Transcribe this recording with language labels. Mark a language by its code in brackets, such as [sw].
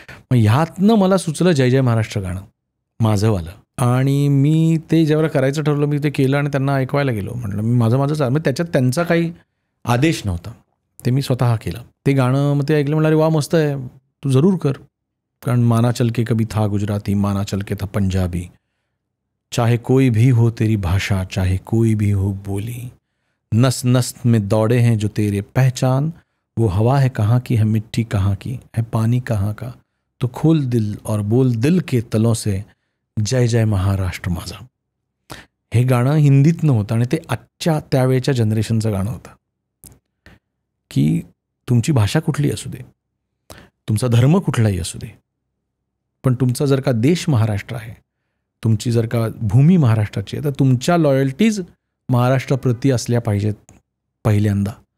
[mr] मग ह्यातनं मला सुचलं जय जय महाराष्ट्र गाणं माझंवालं. आणि मी ते जेव्हा करायचं ठरवलं, मी ते केलं आणि त्यांना ऐकवायला गेलो. म्हटलं मी माझं मग त्याच्यात त्यांचा काही आदेश नव्हता, ते मी स्वतः केलं ते गाणं. मग ते ऐकलं, म्हटलं अरे वा मस्त आहे, तू जरूर कर. [hi] कारण माना चल के कभी था गुजराती, माना चल के था पंजाबी, चाहे कोई भी हो तेरी भाषा, चाहे कोई भी हो बोली, नस नस में दौड़े हैं जो तेरे पहचान, वो हवा है कहाँ की, है मिट्टी कहाँ की, है पानी कहाँ का, तो खोल दिल और बोल दिल के तलों से जय जय महाराष्ट्र माझा. [mr] हे गाणं हिंदीतनं होतं आणि ते आजच्या त्यावेळेच्या जनरेशनचं गाणं होतं की तुमची भाषा कुठली असू दे, तुमचा धर्म कुठलाही असू दे, पण तुमचा जर का देश महाराष्ट्र आहे, तुमची जर का भूमी महाराष्ट्राची आहे, तर तुमच्या लॉयल्टीज महाराष्ट्राप्रती असल्या पाहिजेत पहिल्यांदा.